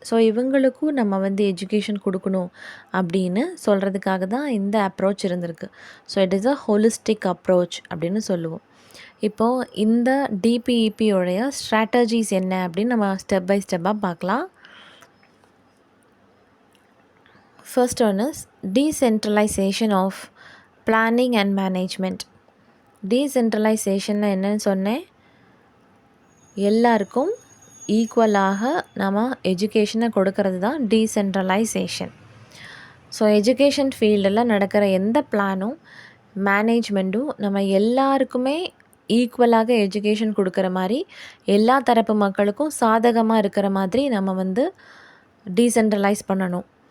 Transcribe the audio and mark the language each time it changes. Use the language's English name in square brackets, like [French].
[Tamil] So இவங்களுக்கும் நம்ம வந்து எஜுகேஷன் கொடுக்கணும் அப்படின்னு சொல்கிறதுக்காக தான் இந்த அப்ரோச் இருந்திருக்கு. [English] so it is a holistic approach [Tamil] அப்படின்னு சொல்லுவோம். இப்போது இந்த டிபிஇபியோடைய ஸ்ட்ராட்டஜிஸ் என்ன அப்படின்னு நம்ம ஸ்டெப் பை ஸ்டெப்பாக பார்க்கலாம். [English] First one is decentralization of planning and management. [Tamil] டீசென்ட்ரலைசேஷனில் என்னன்னு சொன்னேன், எல்லாருக்கும் ஈக்குவலாக நம்ம எஜுகேஷனை கொடுக்கறது தான் டீசென்ட்ரலைசேஷன். ஸோ எஜுகேஷன் ஃபீல்டில் நடக்கிற எந்த பிளானும் மேனேஜ்மெண்ட்டும் நம்ம எல்லாருக்குமே ஈக்குவலாக எஜுகேஷன் கொடுக்குற மாதிரி, எல்லா தரப்பு மக்களுக்கும் சாதகமாக இருக்கிற மாதிரி நம்ம வந்து டீசென்ட்ரலைஸ் பண்ணணும்.